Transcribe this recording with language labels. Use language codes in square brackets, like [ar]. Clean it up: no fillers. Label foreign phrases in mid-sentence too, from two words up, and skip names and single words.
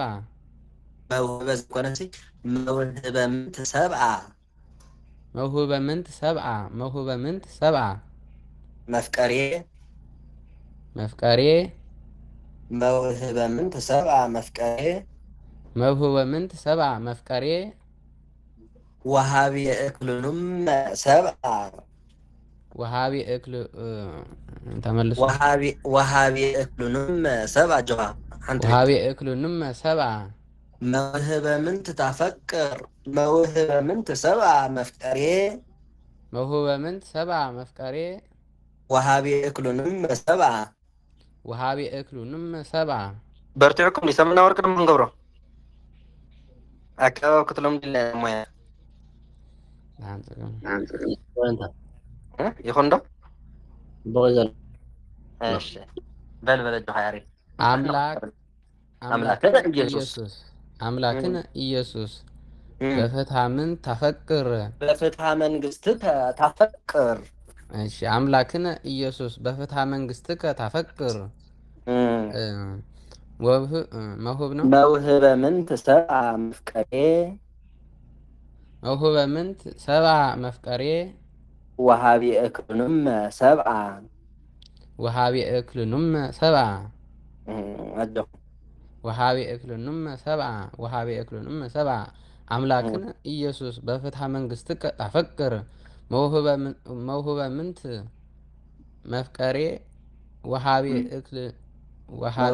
[gez] መውህበ ዝኮነሲ መውህበ ምንት ሰብአ መውህበ ምንት ሰብአ መውህበ ምንት ሰብአ መፍቀሬ መፍቀሬ መውህበ ምንት ሰብአ መፍቀሬ መውህበ ምንት ሰብአ መፍቀሬ ወሃቢ እክሉንም ሰብአ ወሃቢ እክል ተመልሶ ወሃቢ እክሉንም ሰብአ ጆኻ ወሃቢ እክሉንም ሰብአ መውህበ ምንት ታፈቅር መውህበ ምንት ሰብአ መፍቀሬ መውህበ ምንት ሰብአ መፍቀሬ ወሃቢ እክሉንም ሰብአ ወሃቢ እክሉንም ሰብአ [ti] በርቲዕኩም ሰምና ወርቅ ድማ ክንገብሮ ኣከባቢ ክትሎም ድለ ሞያ ይኹን ዶ እሺ በልበለ ጆኻ ያሬድ [gez] አምላክነ ኢየሱስ አምላክነ ኢየሱስ በፍትሐ ምንት ታፈቅር በፍትሐ መንግሥትከ ታፈቅር እሺ አምላክነ ኢየሱስ በፍትሐ መንግሥትከ ታፈቅር መውህብ ነው መውህበ ምንት ሰብአ መፍቀሬ መውህበ ምንት ሰብአ መፍቀሬ ወሃቢ እክሉንም ሰብአ ወሃቢ እክሉንም ሰብአ [am] አለሁ [gez] ወሃቢ እክሉንም ሰብአ ወሃቢ እክሉንም ሰብአ አምላክነ ኢየሱስ በፍትሐ መንግሥትከ ታፈቅር መውህበ ምንት መፍቀሬ ወሃቢ እክል ወሃቢ